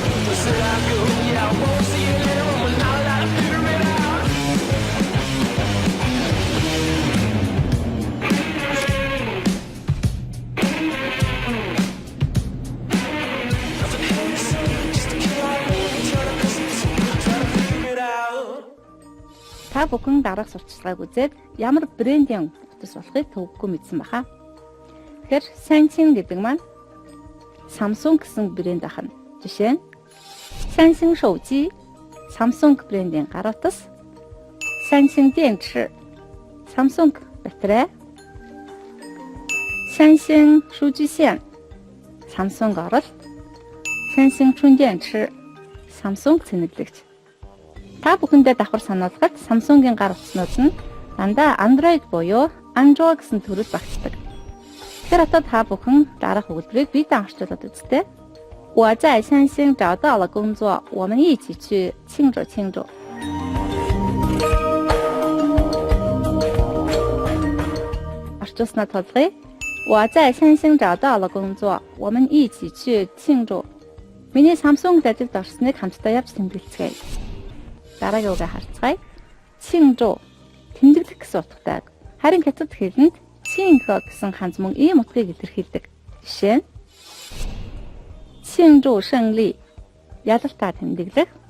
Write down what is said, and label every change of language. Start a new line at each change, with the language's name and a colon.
English: I said I'd go, yeah, I won't see you later when we're not allowed to figure it out. Nothing here to see, just a kid like me, trying to cut some teeth, trying to figure it out.
Mongolian: Та бүхэн дараах сурталчилгааг үзээд ямар брендийн утас болохыг төвөггүй мэдсэн баха. Тэгэхээр Samsung гэдэг маань Samsung гэсэн брэнд ахна. Жишээ нь Samsung手机 Samsung брендийн гар утас, Samsung 电池 Samsung батарей, Samsung 数据线 Samsung оролт, Samsung 充电池 Samsung цэнэглэгч. Та бүхэндээ давхар сануулгад Samsung-ийн гар утаснууд нь дандаа Android буюу Android гэсэн төрөл багтдаг. Тэгэхээр одоо та бүхэн дараах өгүүлбэрийг биедан орчуулад үзтээ.
Chinese: 我在三星找到了工作，我们一起去庆祝庆祝。
Mongolian: Орчуулснаа тулгая.
Chinese: 我在三星找到了工作，我们一起去庆祝。
Mongolian: Миний Samsung-д ажилд орсныг хамтдаа явж тэмдэглэцгээе. Дараагийн үгээ харцгаая. 庆祝тэмдэглэх гэсэн утгатай. Харин хятад хэлэнд庆贺гэсэн ханз мөн ийм утгыг илэрхийлдэг. Жишээ нь庆祝胜利ялалтаа тэмдэглэх.